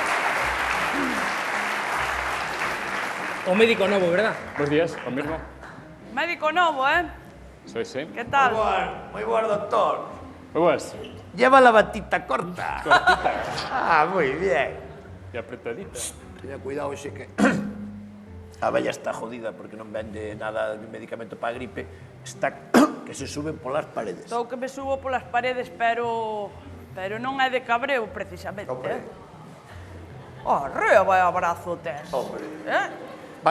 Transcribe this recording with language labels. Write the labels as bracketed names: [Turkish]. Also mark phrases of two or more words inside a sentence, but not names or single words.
[Galician] O médico novo, verdad? [Spanish] Buenos días, lo mismo. Médico nuevo, Soy, sí. ¿Qué tal? Muy bueno, doctor. Muy buenas. Lleva la batita corta. Cortita Ah, muy bien. y apretadita. Tenga cuidado, ese que... [Galician] A vella está jodida porque non vende nada de medicamento para a gripe. Está que se suben polas paredes. Estou que me subo polas paredes, pero non é de cabreo, precisamente. [Spanish] Hombre. [Galician] Arre, vai abrazo tes. [Spanish] Hombre. [Galician] Va